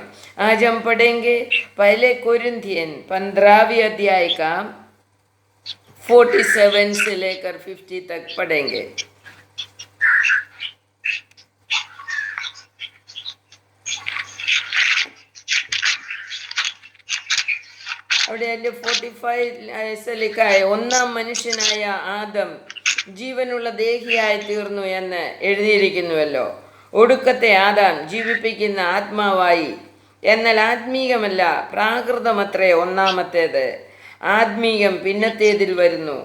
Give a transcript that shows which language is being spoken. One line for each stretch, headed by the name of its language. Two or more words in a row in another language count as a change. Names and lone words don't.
Hindi: आज हम पढ़ेंगे पहले कोरिन्थियन 15वीं अध्याय का 47 से लेकर 50 तक पढ़ेंगे. അവിടെ 45 ऐसे लिखा है,
Malayalam: ഒന്നാം മനുഷ്യനായ ആദം ജീവനുള്ള ദേഹിയായി തീർന്നു എന്ന് എഴുതിയിരിക്കുന്നുവല്ലോ. ഒടുക്കത്തെ ആദാം ജീവിപ്പിക്കുന്ന ആത്മാവായി. എന്നാൽ ആത്മീകമല്ല, പ്രാകൃതമത്രേ ഒന്നാമത്തേത്. ആത്മീകം പിന്നത്തേതിൽ വരുന്നു.